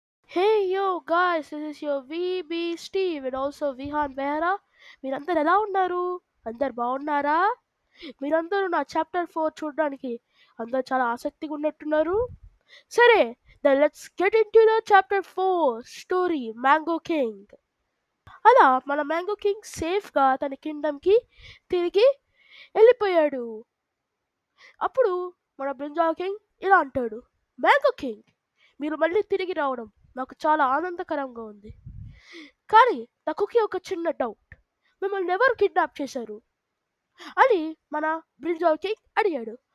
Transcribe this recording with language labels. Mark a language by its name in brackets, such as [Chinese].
[English] Hey yo guys, this is your VB Steve and also Vihan Behra. [Telugu] మీరందరు ఎలా ఉన్నారు? అందరు బాగున్నారా? మీరందరూ నా చాప్టర్ 4 చూడడానికి అందరు చాలా ఆసక్తిగా ఉన్నట్టున్నారు. [English] సరే, then let's get into the chapter 4 story Mango King. [Telugu] అలా మన మ్యాంగో కింగ్ సేఫ్గా తన కింగ్డమ్కి తిరిగి వెళ్ళిపోయాడు. అప్పుడు మన బ్రింజాల్ కింగ్ ఇలా అంటాడు, మ్యాంగో కింగ్, మీరు మళ్ళీ తిరిగి రావడం నాకు చాలా ఆనందకరంగా ఉంది. కానీ నాకు ఒక చిన్న డౌట్, మిమ్మల్ని ఎవరు కిడ్నాప్ చేశారు అని మన బ్రింజాల్ కింగ్ అడిగాడు.